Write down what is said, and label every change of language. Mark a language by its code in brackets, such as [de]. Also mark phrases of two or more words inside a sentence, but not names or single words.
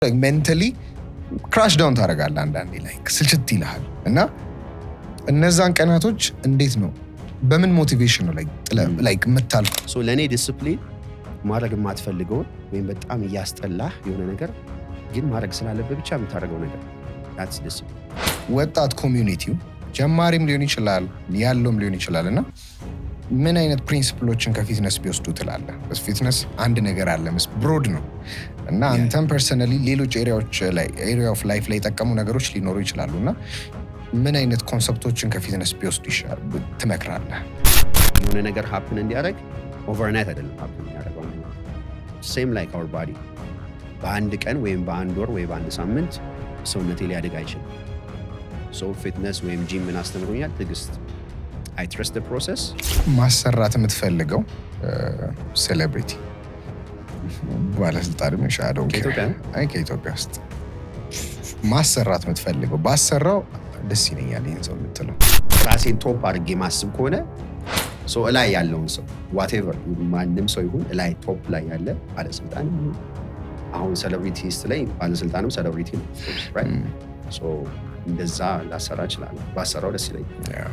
[en] like mentally crash down [am] ታደርጋለህ አንዳንዴ like ስልችት ይልሃል እና እነዛን ቀናቶች እንዴት ነው በምን ሞቲቬሽን ነው like የምታልፍ? ሶ ለኔ ዲሲፕሊን ማድረግ የማትፈልገው ወይም በጣም እያስጠላህ የሆነ ነገር ግን ማድረግ ስላለበት ብቻ የምታደርገው ነገር [en] that's discipline። [am] ወጣት ኮሚዩኒቲው ጀማሪም ሊሆን ይችላል ያለውም ሊሆን ይችላልና ምን አይነት ፕሪንሲፕሎችን ከፊትነስ ቢወስዱ ትላለህ? ፊትነስ አንድ ነገር አለ ብሮድ ነው እና አንተም ፐርሰናሊ ሌሎች [en] area of life [am] ላይ የጠቀሙ ነገሮች ሊኖሩ ይችላሉና ምን አይነት ኮንሰፕቶችን ከፊትነስ ቢወስዱ ይሻላል ትመክራለህ? የሆነ ነገር happen እንዲያደርግ overnight አይደለም happen የሚያደርገው [en] same like our body [am] በአንድ ቀን ወይም በአንድ ወር ወይ በአንድ ሳምንት ሰውነቴ ሊያድግ አይችልም። [en] so fitness [am] ወይም ጂም ምን አስተምሮኛል? ትዕግስት። [en] I trust the process። [am] ማሰራት የምትፈልገው ሴሌብሪቲ ባለስልጣንም ሻዶው ከኢትዮጵያ ውስጥ ማሰራት የምትፈልገው ባሰራው ደስ ይለኛል ይሄን ሰው የምትለው ራሴን ቶፕ አድርጌ ማስብ ከሆነ ሶ እላይ ያለውን ሰው whatever ማንም ሰው ይሁን እላይ ቶፕ ላይ ያለ ባለስልጣን አሁን ሴሌብሪቲስ ላይ ባለስልጣንም ሴሌብሪቲ ነው [en] right so [am] እንደዛ ላሰራ ይችላል ባሰራው ደስ ይለኛል።